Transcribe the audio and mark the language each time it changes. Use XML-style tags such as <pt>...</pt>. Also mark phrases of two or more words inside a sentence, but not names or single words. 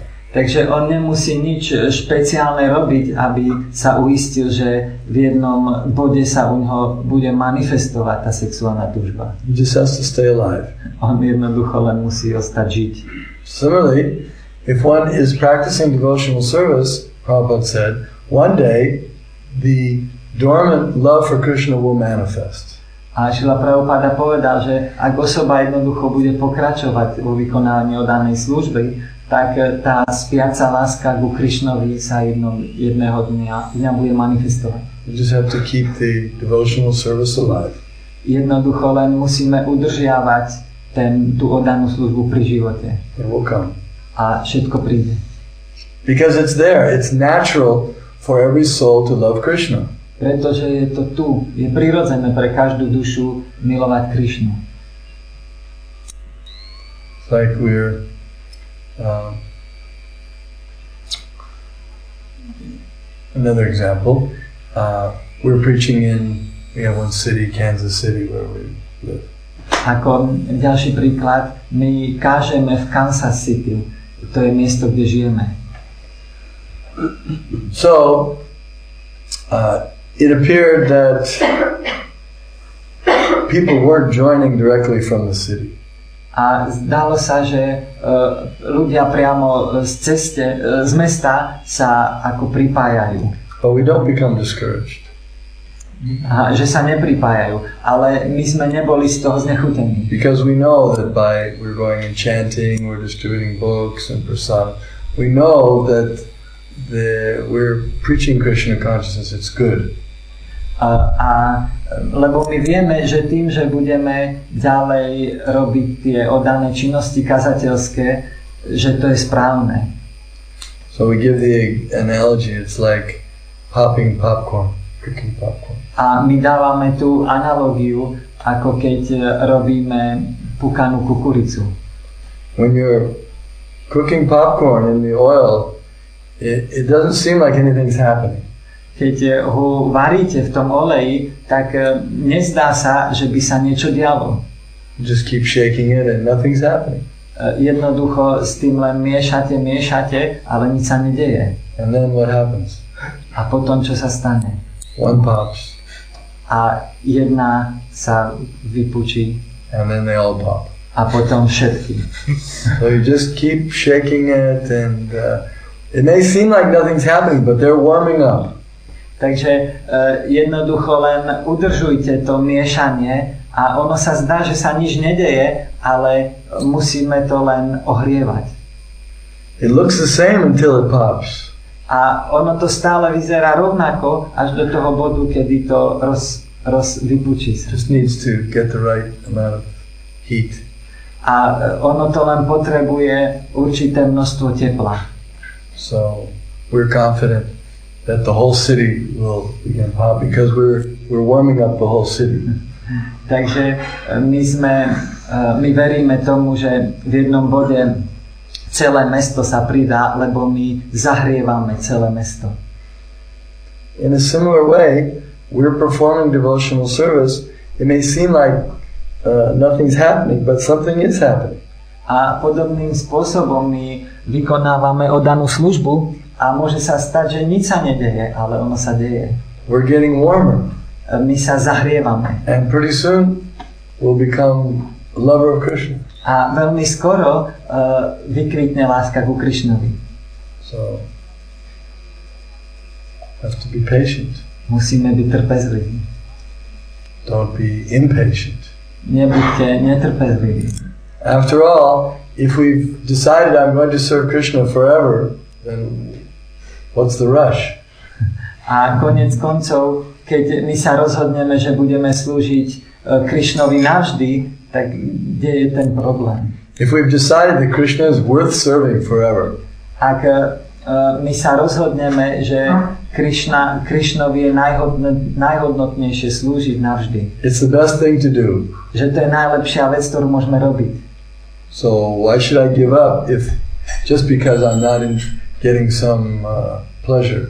<sk>Takže on nemusí nič špeciálne robiť, aby sa uistil, že v jednom bode sa u neho bude manifestovať tá sexuálna túžba.</sk> <en>He just has to stay alive.</en> <sk>On jednoducho len musí ostať žiť.</sk> <en>Similarly, if one is practicing devotional service, Prabhupada said, one day the dormant love for Krishna will manifest.</en> <sk>A Šrila Prabhupada povedal, že ak osoba jednoducho bude pokračovať vo vykonávaní danej služby, tak tá spiaca láska ku Krishnovi sa jedného dňa bude manifestovať.</sk> <en>You just have to keep the devotional service alive.</en> <sk>Jednoducho len musíme udržiavať tú oddanú službu pri živote.</sk> <en>It will come.</en> <sk>A všetko príde.</sk> <en>Because it's there. It's natural for every soul to love Krishna.</en> <sk>Pretože je to tu. Je prirodzené pre každú dušu milovať Krishnu.</sk> <en>It's like we're another example. We're preaching we have one city, Kansas City, where we live.</en> <sk>Ako ďalší príklad, my kážeme v Kansas City. To je miesto, kde žijeme.</sk> <en>So, it appeared that people weren't joining directly from the city.</en> <sk>A zdalo sa, že ľudia priamo z mesta sa ako pripájajú.</sk> <en>But we don't become discouraged.</en> <sk>A že sa nepripájajú, ale my sme neboli z toho znechutení.</sk> <en>Because we know that we're going and chanting, we're distributing books and prasad. We know that we're preaching Krishna consciousness, it's good.</en> <sk>Lebo my vieme, že tým, že budeme ďalej robiť tie oddané činnosti kazateľské, že to je správne.</sk> <en>So we give the analogy, it's like popping popcorn, cooking popcorn.</en> <sk>A my dávame tú analogiu, ako keď robíme pukanú kukuricu.</sk> <en>When you're cooking popcorn in the oil, it doesn't seem like anything's happening.</en> <sk>Keď ho varíte v tom oleji, tak nezdá sa, že by sa niečo dialo.</sk> <en>You just keep shaking it and nothing's happening.</en> <sk>Jednoducho s tým len miešate, ale nič sa nedeje.</sk> <en>And then what happens?</en> <sk>A potom čo sa stane?</sk> <en>One pops.</en> <sk>A jedna sa vypučí.</sk> <en>And then they all pop.</en> <sk>A potom všetky.</sk> <en>So you just keep shaking it and it may seem like nothing's happening, but they're warming up.</en> <sk>Takže jednoducho len udržujte to miešanie a ono sa zdá, že sa nič nedeje, ale musíme to len ohrievať.</sk> <en>It looks the same until it pops.</en> <sk>A ono to stále vyzerá rovnako až do toho bodu, kedy to vypučí sa.</sk> <en>Just needs to get the right amount of heat.</en> <sk>A ono to len potrebuje určité množstvo tepla.</sk> <en>So we're confident that the whole city will begin pop because we're warming up the whole city.</en> <sk>Takže my veríme tomu, že v jednom bode celé mesto sa pridá, lebo my zahrievame celé mesto.</sk> <en>In a similar way, we're performing devotional service. It may seem like nothing's happening, but something is happening.</en> <sk>A podobným spôsobom my vykonávame oddanú službu a môže sa stať, že nič sa nedeje, ale ono sa deje.</sk> <en>We're getting warmer.</en> <sk>My sa zahrievame.</sk> <en>And pretty soon we'll become lover of Krishna.</en> <sk>A veľmi skoro vykvitne láska ku Krishnovi.</sk> <en>So, have to be patient.</en> <sk>Musíme byť trpezliví.</sk> <en>Don't be impatient.</en> <sk>Nebuďte netrpezliví.</sk> <en>After all, if we've decided I'm going to serve Krishna forever, then what's the rush?</en> <sk>A konec koncov, keď my sa rozhodneme, že budeme slúžiť Krishnovi navždy, tak kde je ten problém?</sk> <en>If we've decided that Krishna is worth serving forever,</en> <sk>Ak my sa rozhodneme, že Krishnovi je najhodnotnejšie slúžiť navždy,</sk> <en>it's the best thing to do.</en> <sk>že to je najlepšia vec, ktorú môžeme robiť.</sk> <en>So why should I give up if just because I'm not getting some pleasure?</en>